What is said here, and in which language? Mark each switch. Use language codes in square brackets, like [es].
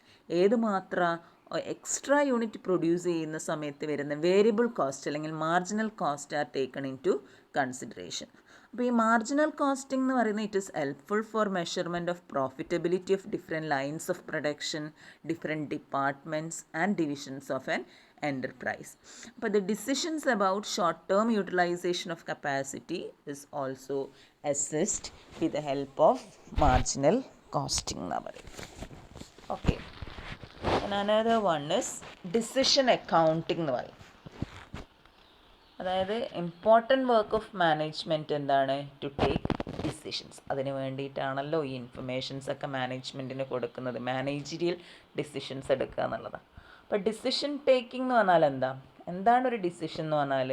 [ml] ഏത് മാത്രം extra unit produce ചെയ്യുന്ന സമയത്ത് വരുന്ന വേരിയബിൾ കോസ്റ്റ് അല്ലെങ്കിൽ marginal cost [en] Are taken into consideration. [ml] അപ്പോൾ ഈ മാർജിനൽ കോസ്റ്റിംഗ് എന്ന് പറയുന്നത് [en] It is helpful for measurement of profitability of different lines of production, different departments and divisions of an enterprise. But the decisions about short-term utilization of capacity is also assessed with the help of marginal costing. Okay. And another one is decision accounting. അതായത് important work of management എന്താണ്? To take decisions. [ml] അതിന് വേണ്ടിയിട്ടാണല്ലോ ഈ informations ഒക്കെ മാനേജ്മെൻറ്റിന് കൊടുക്കുന്നത്. Managerial decisions എടുക്കുക എന്നുള്ളതാണ്. അപ്പോൾ decision taking എന്ന് പറഞ്ഞാൽ എന്താണ് ഒരു ഡിസിഷൻ എന്ന് പറഞ്ഞാൽ?